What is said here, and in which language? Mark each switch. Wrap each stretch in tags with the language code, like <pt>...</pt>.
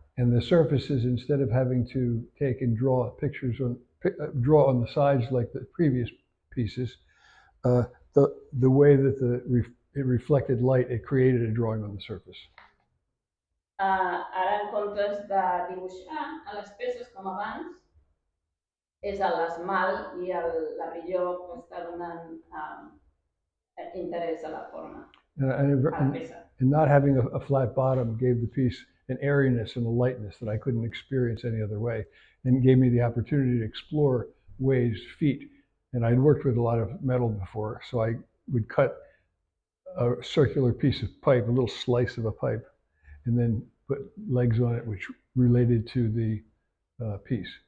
<en>And the surfaces, instead of having to take and draw pictures draw on the sides like the previous pieces, the way that it reflected light, it created a drawing on the surface.</en> <ca>Ara, en comptes de dibuixar a les peces com abans, és l'esmalt i la brillo que està donant interès a la forma, a la peça.</ca> <en>And not having a flat bottom gave the piece an airiness and a lightness that I couldn't experience any other way, and gave me the opportunity to explore ways, feet. And I'd worked with a lot of metal before, so I would cut a circular piece of pipe, a little slice of a pipe, and then put legs on it, which related to the piece.</en>